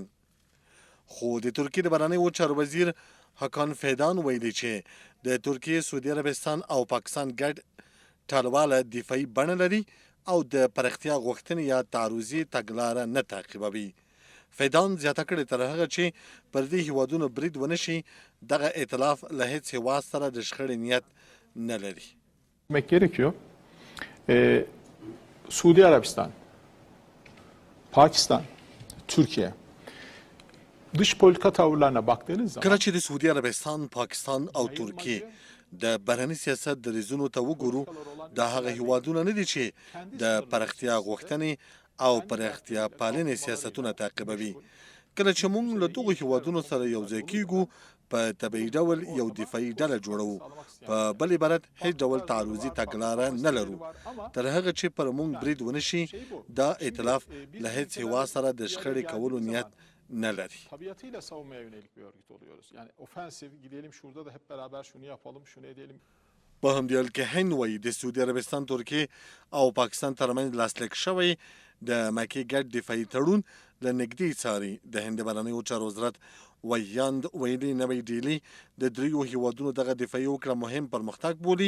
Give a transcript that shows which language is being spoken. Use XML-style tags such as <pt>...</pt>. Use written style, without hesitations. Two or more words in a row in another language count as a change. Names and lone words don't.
<ps>خو د ترکیې د بهرنیو چارو وزیر حکان فیدان ویلي چې د ترکیې، سعودي عربستان او پاکستان ګډ ټالواله دفاعي بڼه لري او د پراختیا غوښتنې یا تعرضي تګلاره نه تعقیبوي. فیدان زیاته کړې تر هغه چې پر دې هیوادونو برید ونه شي دغه ائتلاف له هیڅ هیواد سره د شخړې نیت نه لري.</ps> <tr>gerekiyor. Suudi Arabistan, Pakistan, Türkiye dış politika tavırlarına baktığınız zaman</tr> <ps>کله چې د سعودي عربستان، پاکستان او ترکیې د بهرني سیاست دریځونو ته وګورو دا هغه هیوادونه نه دي چې د پراختیا غوښتنې او پراختیا پالنې سیاستونه تعقیبوي. کله چې موږ له دغو هیوادونو سره یو ځای کیږو په طبیعي ډول یو دفاعي ډله جوړوو، په بل عبارت هیڅ ډول تعرضي تګلاره نه لرو. تر هغه چې پر موږ برید ونه شي دا ائتلاف له هیڅ هیواد سره د شخړې کولو نیت نه لري.</ps> <tr>tabiatıyla savunmaya yönelik bir örgüt oluyoruz. Yani ofensif gidelim şurada da hep beraber şunu yapalım, şunu edelim.</tr> <ps>په همدې حال کې هند وایي د سعودي عربستان، ترکیې او پاکستان ترمنځ لاسلیک شوی د مکې ګډ دفاعي تړون له نږدې څاري. د هند بهرنیو چارو وزارت ویاند ویلي نوی ډیلي د دریو هیوادونو دغه دفاعي هوکړه مهم پرمختګ بولي.</ps>